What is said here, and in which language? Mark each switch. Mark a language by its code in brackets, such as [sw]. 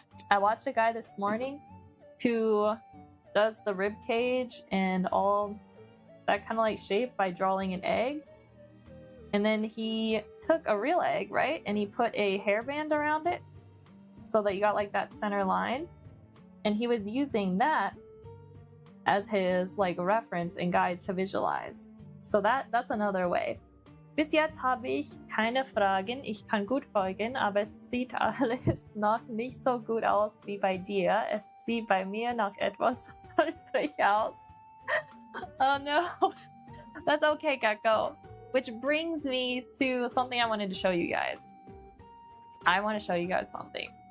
[en] I watched a guy this morning who does the rib cage and all that kind of like shape by drawing an egg. And then he took a real egg, right? And he put a hairband around it so that you got like that center line. And he was using that as his like reference and guide to visualize. So that's another way. [de] Bis jetzt habe ich keine Fragen. Ich kann gut folgen, aber es sieht alles noch nicht so gut aus wie bei dir. Es sieht bei mir noch etwas holprig aus. [en] Oh no. That's okay, Gecko. Which brings me to something I wanted to show you guys. I want to show you guys something.